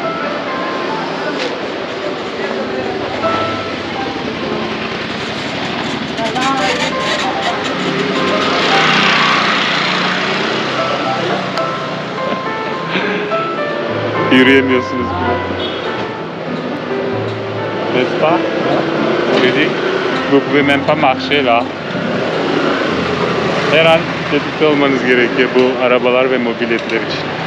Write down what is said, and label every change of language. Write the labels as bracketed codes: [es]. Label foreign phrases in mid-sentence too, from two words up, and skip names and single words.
[tr] Yürüyemiyorsunuz bile. [fr] N'est-ce pas? Je dis, vous pouvez même pas marcher là. [tr] Her an tetikte olmanız gerekiyor bu arabalar ve mobiletler için.